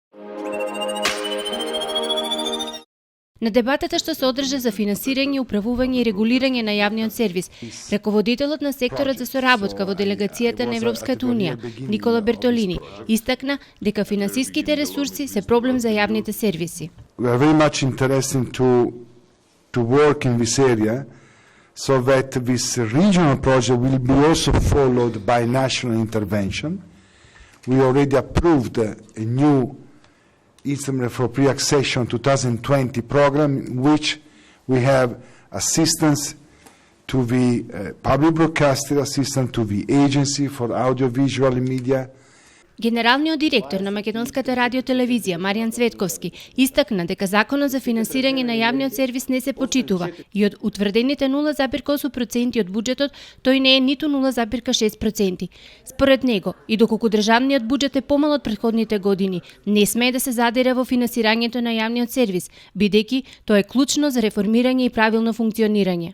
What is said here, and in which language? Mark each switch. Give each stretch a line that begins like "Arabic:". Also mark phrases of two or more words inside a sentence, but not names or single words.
Macedonian: На дебатата што се одржа за финансирање, управување и регулирање на јавниот сервис, раководителот на секторот за соработка во делегацијата на Европската унија, Никола Бертолини, истакна дека финансиските ресурси се проблем за јавните сервиси.
English: We are very much interested to work in this area so that this regional project will be also followed by national intervention. We already approved a new Instrument for Pre-Accession 2020 program in which we have assistance to the public broadcaster, assistance to the Agency for Audiovisual Media.
Macedonian: Генералниот директор на Македонската радиотелевизија Маријан Цветковски истакна дека законот за финансирање на јавниот сервис не се почитува и од утврдените 0,8% од буџетот тој не е ниту 0,6%. Според него, и доколку државниот буџет е помал од претходните години, не смее да се задира во финансирањето на јавниот сервис, бидејќи тоа е клучно за реформирање и правилно функционирање.